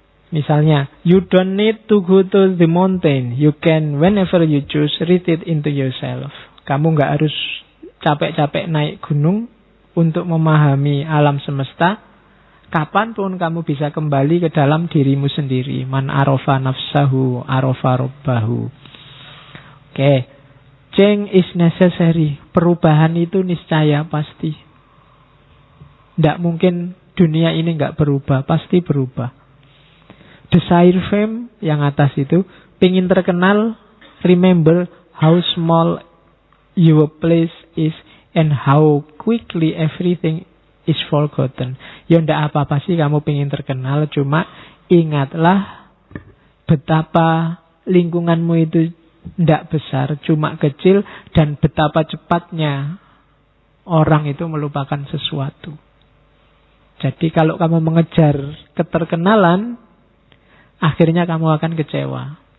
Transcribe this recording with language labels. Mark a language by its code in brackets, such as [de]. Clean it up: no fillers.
[id] Misalnya, [en] you don't need to go to the mountain. You can, whenever you choose, read it into yourself. [id] Kamu nggak harus capek-capek naik gunung untuk memahami alam semesta. Kapanpun kamu bisa kembali ke dalam dirimu sendiri. [ar] Man arofa nafsahu, arofa robbahu. Oke. [en] Change is necessary. [id] Perubahan itu niscaya pasti. Tidak mungkin dunia ini nggak berubah. Pasti berubah. [en] Desire fame [id] yang atas itu. Pingin terkenal. [en] Remember how small your place is. And how quickly everything is forgotten. [id] Ya ndak apa-apa sih kamu pingin terkenal. Cuma ingatlah betapa lingkunganmu itu tidak besar, cuma kecil, dan betapa cepatnya orang itu melupakan sesuatu. Jadi kalau kamu mengejar keterkenalan, akhirnya kamu akan kecewa.